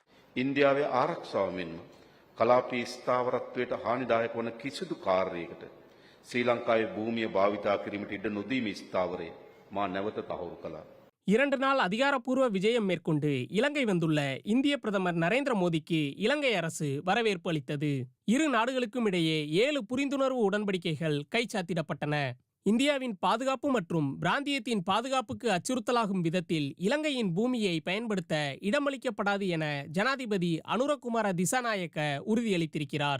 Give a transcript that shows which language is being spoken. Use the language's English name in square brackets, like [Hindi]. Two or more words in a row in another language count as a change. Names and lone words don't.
[Sinhala] ඉන්දියාවේ ආරක්ෂාව මෙන්ම කලාපීය ස්ථාවරත්වයට හානිදායක වන කිසිදු කාර්යයකට ශ්‍රී ලංකාවේ භූමිය භාවිතා කිරීමට ඉඩ නොදීම ස්ථාවරය මා නැවත තහවුරු කළා. [Tamil] 2 நாள் அதிகாரப்பூர்வ விஜயம் மேற்கொண்டு இலங்கை வந்துள்ள இந்திய பிரதமர் நரேந்திர மோடிக்கு இலங்கை அரசு வரவேற்பு அளித்தது. இரு நாடுகளுக்கும் இடையே 7 புரிந்துணர்வு உடன்படிக்கைகள் கைச்சாத்திடப்பட்டன. இந்தியாவின் பாதுகாப்பு மற்றும் பிராந்தியத்தின் பாதுகாப்புக்கு அச்சுறுத்தலாகும் விதத்தில் இலங்கையின் பூமியை பயன்படுத்த இடமளிக்கப்படாது என ஜனாதிபதி அனுரகுமார திசாநாயக்க உறுதியளித்திருக்கிறார்.